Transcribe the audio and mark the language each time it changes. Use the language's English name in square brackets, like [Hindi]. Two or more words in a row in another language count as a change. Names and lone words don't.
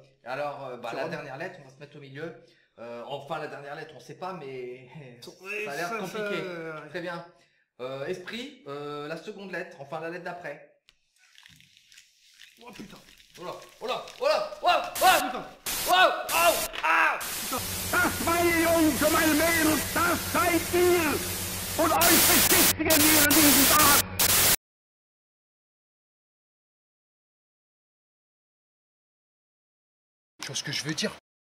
[French] Alors, la Sur- dernière lettre, on va se mettre au milieu. Enfin, la dernière lettre, on sait pas, mais Ouais, ça a l'air compliqué. ça- Très bien. Esprit, la seconde lettre, enfin la lettre d'après. Oh putain. Oh là, oh là, oh là, oh, oh, Putain. oh, oh, ah. [German] Das, meine Jungs und meine Mädels, das seid ihr! Und euch beschäftigen wir an diesem Tag! [French] Tu vois ce que je veux dire?